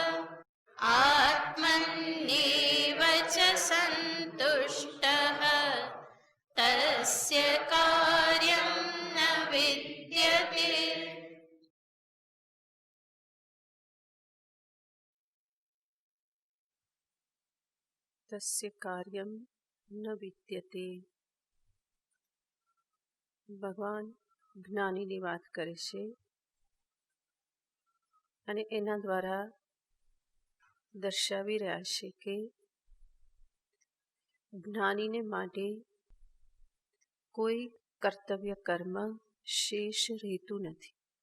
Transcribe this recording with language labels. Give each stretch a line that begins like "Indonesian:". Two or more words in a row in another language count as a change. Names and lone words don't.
Sanskrit: आत्मन्येव च सन्तुष्टः तस्य कार्यं न विद्यते। तस्य कार्यं न विद्यते।
Gujarati: ભગવાન જ્ઞાનીની વાત કરે છે અને એના દ્વારા દર્શાવી રહ્યા છે કે જ્ઞાનીને માટે કોઈ કર્તવ્ય કર્મ શેષ રહેતું નથી.